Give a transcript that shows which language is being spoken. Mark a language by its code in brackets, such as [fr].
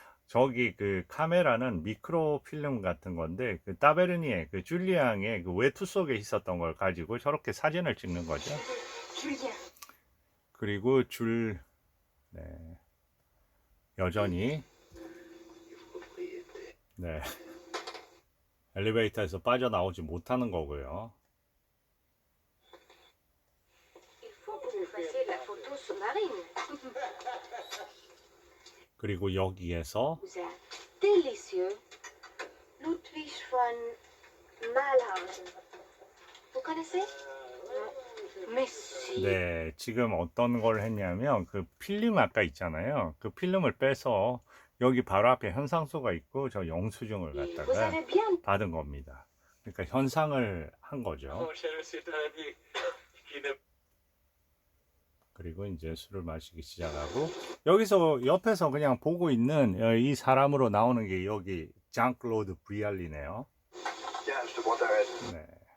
[ko] 저기 그 카메라는 미크로 필름 같은 건데 그 따베르니에 그 줄리앙의 그 외투 속에 있었던 걸 가지고 저렇게 사진을 찍는 거죠. [fr] Julien. [ko] 그리고 네, 여전히 네, 엘리베이터에서 빠져나오지 못하는 거고요. [fr] Il faut que vous fassiez de la photo sous-marine. [ko] 그리고 여기에서 [fr] Vous êtes délicieux. Ludwig von Malhausen. Vous connaissez? Non. Mais si. [ko] 네, 지금 어떤 걸 했냐면 그 필름 아까 있잖아요. 그 필름을 빼서 여기 바로 앞에 현상소가 있고 저 영수증을 [fr] Vous [ko] 갖다가 [fr] avez bien. [ko] 받은 겁니다. 그러니까 현상을 한 거죠. [fr] Mon cher, c'est un ami qui ne [ko] 그리고 이제 술을 마시기 시작하고 여기서 옆에서 그냥 보고 있는 이 사람으로 나오는 게 여기 장클로드 브리알리네요. [fr] Tiens, je te prends ta aide. [ko] 네.